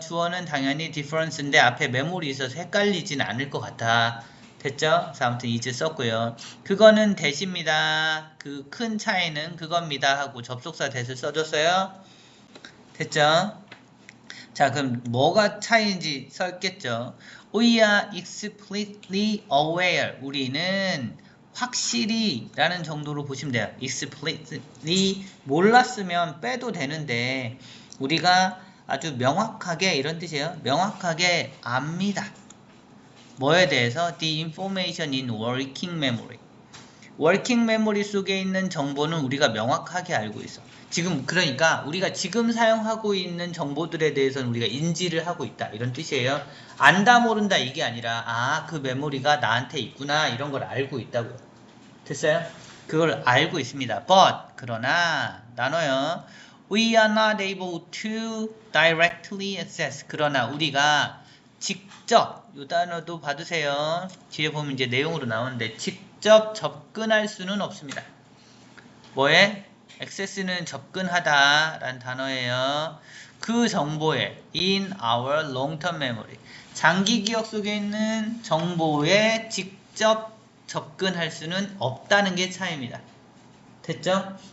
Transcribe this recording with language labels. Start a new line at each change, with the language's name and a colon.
Korean: 주어는 당연히 difference인데 앞에 memory 있어서 헷갈리진 않을 것 같아. 됐죠? 그래서 아무튼 is 썼고요. 그거는 대시입니다. 그 큰 차이는 그겁니다 하고 접속사 대를 써줬어요. 됐죠? 자, 그럼 뭐가 차이인지 썼겠죠?
English: We are explicitly aware.
Korean: 우리는 확실히 라는 정도로 보시면 돼요. explicitly 몰랐으면 빼도 되는데 우리가 아주 명확하게 이런 뜻이에요. 명확하게 압니다. 뭐에 대해서?
English: The information in working memory.
Korean: working memory 속에 있는 정보는 우리가 명확하게 알고 있어. 지금 그러니까 우리가 지금 사용하고 있는 정보들에 대해서는 우리가 인지를 하고 있다 이런 뜻이에요. 안다 모른다 이게 아니라 그 메모리가 나한테 있구나 이런 걸 알고 있다고요. 됐어요? 그걸 알고 있습니다. But 그러나 나눠요.
English: We are not able to directly access.
Korean: 그러나 우리가 직접 이 단어도 봐두세요. 뒤에 보면 이제 내용으로 나오는데 직접 접근할 수는 없습니다. 뭐에? access는 접근하다 라는 단어예요. 그 정보에
English: in our long-term memory
Korean: 장기 기억 속에 있는 정보에 직접 접근할 수는 없다는 게 차이입니다. 됐죠?